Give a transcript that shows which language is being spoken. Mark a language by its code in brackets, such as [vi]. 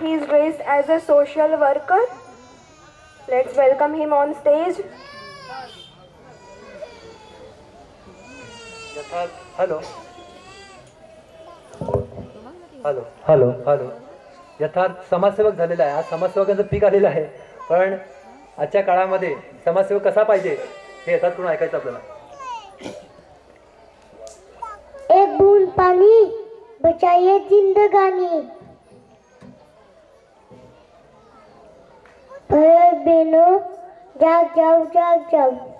[en] He is raised as a social worker. Let's welcome him on stage. [mr] Hello hello hello hello यथार्थ समाजसेवक झालेला आहे. आज समाजसेवकांचं पीक आलेलं आहे, पण आजच्या काळामध्ये समाजसेवक कसा पाहिजे हे यथार्थकडून ऐकायचं आपल्याला. [hi] एक बूंद पानी बचाइए जिंदगानी. भाई बहनों जाग जाओ जाग जाओ.